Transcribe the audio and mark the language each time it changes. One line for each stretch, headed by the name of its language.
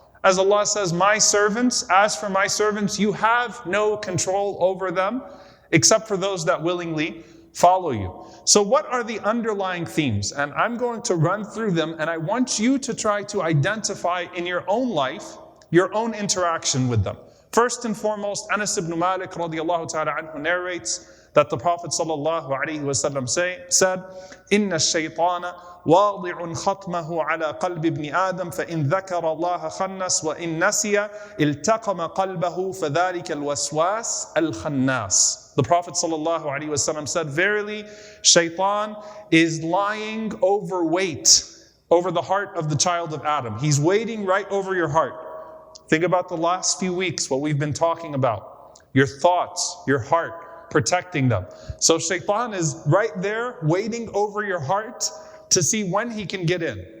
English: As Allah says, as for my servants, you have no control over them, except for those that willingly follow you. So what are the underlying themes? And I'm going to run through them, and I want you to try to identify in your own life, your own interaction with them. First and foremost, Anas ibn Malik radiallahu ta'ala anhu narrates that the Prophet sallallahu alayhi wa sallam said,
Arabic: إِنَّ الشَّيْطَانَ واضع ختمه على قلب ابن آدم فإن ذكر الله خنس وإن نسي التقم قلبه فذلك الوسواس الخناس.
English: The Prophet ﷺ said, verily, Shaytan is lying overweight over the heart of the child of Adam. He's waiting right over your heart. Think about the last few weeks, what we've been talking about. Your thoughts, your heart, protecting them. So Shaytan is right there waiting over your heart to see when he can get in.